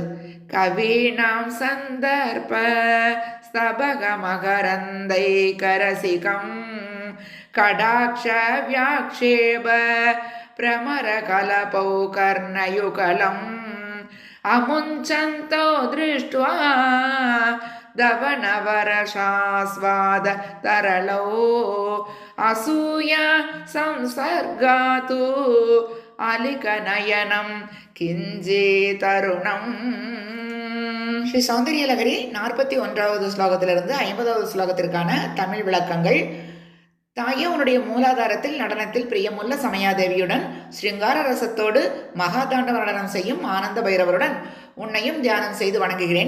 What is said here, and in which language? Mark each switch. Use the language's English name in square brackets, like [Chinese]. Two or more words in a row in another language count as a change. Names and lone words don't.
[Sanskrit] कवीनां सन्दर्भ स्तबकमकरन्दैकरसिकं कटाक्ष व्याक्षेप प्रमरकलपौ कर्णयुगलम् अमुञ्चन्तो दृष्ट्वा दवनवरसास्वाद तरलौ असूया संसर्गातु अलिकनयनं किञ्चितरुणम्. [Tamil] ஸ்ரீ சௌந்தரியலகரி 41வது ஸ்லோகத்திலிருந்து 50வது ஸ்லோகத்திற்கான தமிழ் விளக்கங்கள். தாயே, உன்னுடைய மூலாதாரத்தில் நடனத்தில் பிரியமுள்ள சமயாதேவியுடன் ஸ்ருங்கார ரசத்தோடு மகாதாண்டவ நடனம் செய்யும் ஆனந்த பைரவருடன் உன்னையும் தியானம் செய்து வணங்குகிறேன்.